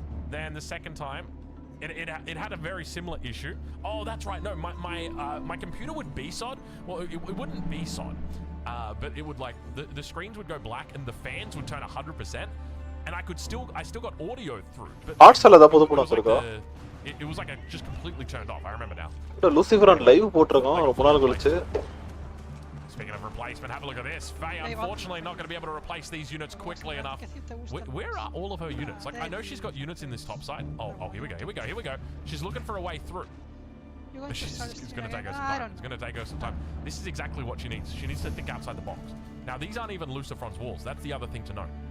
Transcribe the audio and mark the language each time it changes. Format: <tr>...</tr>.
<en>Then the second time, it had a very similar issue. Oh, that's right. No, my computer would BSOD. Well, it wouldn't BSOD, but it would like the screens would go black and the fans would turn 100%, and I still got audio through. But it was like just completely turned off. I remember now.</en> <ta>Lucifron live போட்றோம் ரொம்ப நாள் கழிச்சு.</ta> <en>Speaking of replacement, have a look at this. Faye, unfortunately, not going to be able to replace these units quickly enough. Where are all of her units? Like, I know she's got units in this top side. Oh, here we go. She's looking for a way through. It's going to take her some time. It's going to take her some time. This is exactly what she needs. She needs to think outside the box. Now, these aren't even Lucifron's walls. That's the other thing to know.</en>